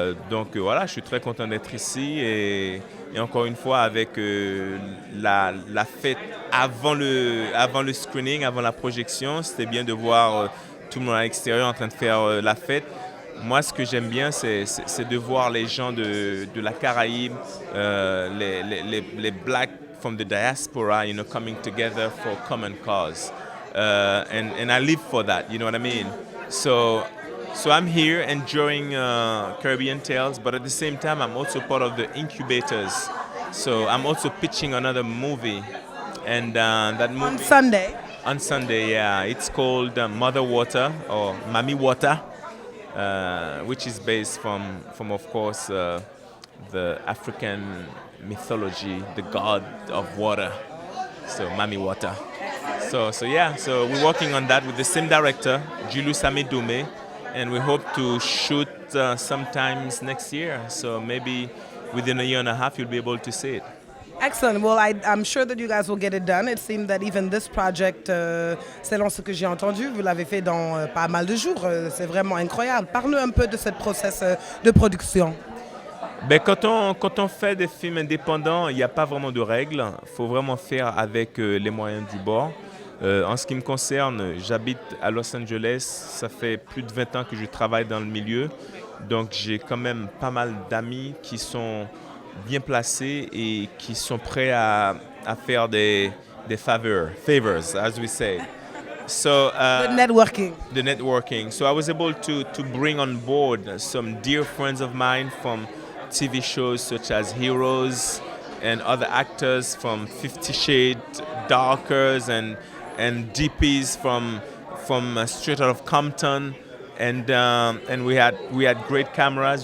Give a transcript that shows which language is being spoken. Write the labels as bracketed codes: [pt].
[fr] Donc voilà, je suis très content d'être ici et encore une fois avec la fête avant le screening, avant la projection, c'était bien de voir tout le monde à l'extérieur en train de faire la fête. Moi, ce que j'aime bien, c'est de voir les gens de la Caraïbe, les Blacks [en] from the diaspora, you know, coming together for common cause. And I live for that, you know what I mean? So I'm here enjoying CaribbeanTales, but at the same time, I'm also part of the incubators. So I'm also pitching another movie. And that movie... On Sunday? On Sunday, yeah. It's called Mother Water, or Mami Water. Which is based from of course, the African mythology, the god of water, so Mami Water. So yeah, so we're working on that with the same director, Julius Amedoume, and we hope to shoot sometimes next year. So maybe within a year and a half, you'll be able to see it. Excellent. Well, I'm sure that you guys will get it done. It seemed that even this project, [fr] selon ce que j'ai entendu, vous l'avez fait dans pas mal de jours. C'est vraiment incroyable. Parle-nous un peu de ce process de production. Ben, quand on fait des films indépendants, il n'y a pas vraiment de règles. Il faut vraiment faire avec les moyens du bord. En ce qui me concerne, j'habite à Los Angeles. Ça fait plus de 20 ans que je travaille dans le milieu. Donc j'ai quand même pas mal d'amis qui sont bien placés et qui sont prêts à faire des favors, [en] as we say. So the networking. The networking. So I was able to bring on board some dear friends of mine from TV shows such as Heroes and other actors from 50 Shades Darkers and DPs from straight out of Compton, and we had great cameras.